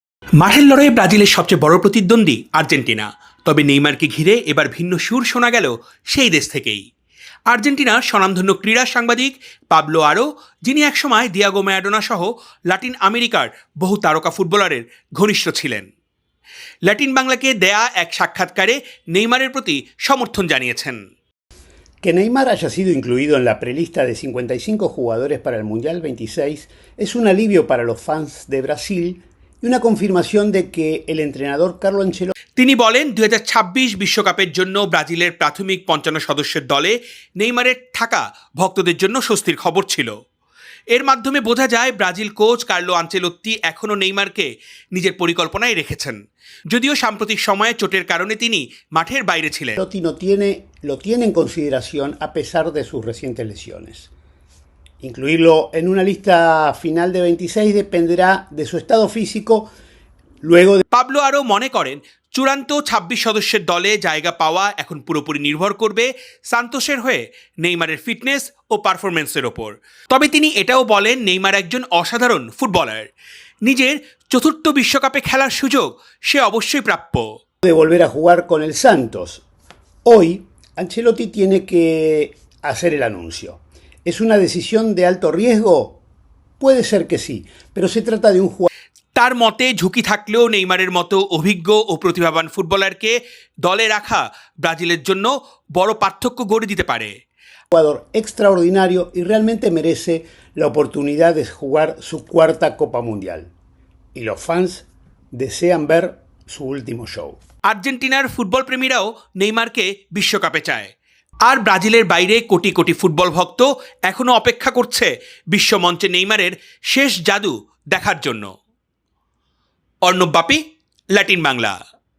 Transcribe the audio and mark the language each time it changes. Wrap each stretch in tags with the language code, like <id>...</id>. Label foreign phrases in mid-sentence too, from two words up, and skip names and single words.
<bn>মাঠের লড়াইয়ে ব্রাজিলের সবচেয়ে বড় প্রতিদ্বন্দ্বী আর্জেন্টিনা। তবে নেইমারকে ঘিরে এবার ভিন্ন সুর শোনা গেল সেই দেশ থেকেই। আর্জেন্টিনার স্বনামধন্য ক্রীড়া সাংবাদিক পাবলো আরো, যিনি একসময় দিয়াগো ম্যারাডোনা সহ লাতিন আমেরিকার বহু তারকা ফুটবলারের ঘনিষ্ঠ ছিলেন, ল্যাটিন বাংলাকে দেয়া এক সাক্ষাৎকারে নেইমারের প্রতি সমর্থন জানিয়েছেন।</bn> <es>Que Neymar haya sido incluido en la prelista de 55 jugadores para el Mundial 26 es un alivio para los fans de Brasil y una confirmación de que el entrenador Carlo Ancelotti</es> <bn>তিনি বলেন, 2026 বিশ্বকাপের জন্য ব্রাজিলের প্রাথমিক 55 সদস্যের দলে নেইমারের থাকা ভক্তদের জন্য স্বস্তির খবর ছিল। এর মাধ্যমে বোঝা যায় ব্রাজিল কোচ কার্লো আনচেলোত্তি এখনও নেইমারকে নিজের পরিকল্পনায় রেখেছেন, যদিও সাম্প্রতিক সময়ে চোটের কারণে তিনি মাঠের বাইরে ছিলেন।</bn> <es>lo tiene en consideración a pesar de sus recientes lesiones. Incluirlo en una lista final de 26 dependerá de su estado físico luego de...</es> <bn>পাবলো আরও মনে করেন, চূড়ান্ত 26 সদস্যের দলে জায়গা পাওয়া এখন পুরোপুরি নির্ভর করবে সান্তোসের হয়ে নেইমারের ফিটনেস ও পারফরমেন্সের ওপর। তবে তিনি এটাও বলেন, নেইমার একজন অসাধারণ ফুটবলার, নিজের চতুর্থ বিশ্বকাপে খেলার সুযোগ সে অবশ্যই প্রাপ্য।</bn> <es>de volver a jugar con el Santos. Hoy, Ancelotti tiene que hacer el anuncio. ¿Es una decisión de alto riesgo? Puede ser que sí, pero se trata de un</es> <bn>তার মতে ঝুঁকি থাকলেও নেইমারের মতো অভিজ্ঞ ও প্রতিভাবান ফুটবলারকে দলে রাখা ব্রাজিলের জন্য বড় পার্থক্য গড়ে দিতে পারে।</bn> <es>jugador extraordinario y realmente merece la oportunidad de jugar su cuarta Copa Mundial. Y los fans desean ver su último show.</es> <bn>আর্জেন্টিনার ফুটবল প্রেমীরাও নেইমারকে বিশ্বকাপে চায়, আর ব্রাজিলের বাইরে কোটি কোটি ফুটবল ভক্ত এখনও অপেক্ষা করছে বিশ্বমঞ্চে নেইমারের শেষ জাদু দেখার জন্য। অর্ণব বাপি, ল্যাটিন বাংলা।</bn>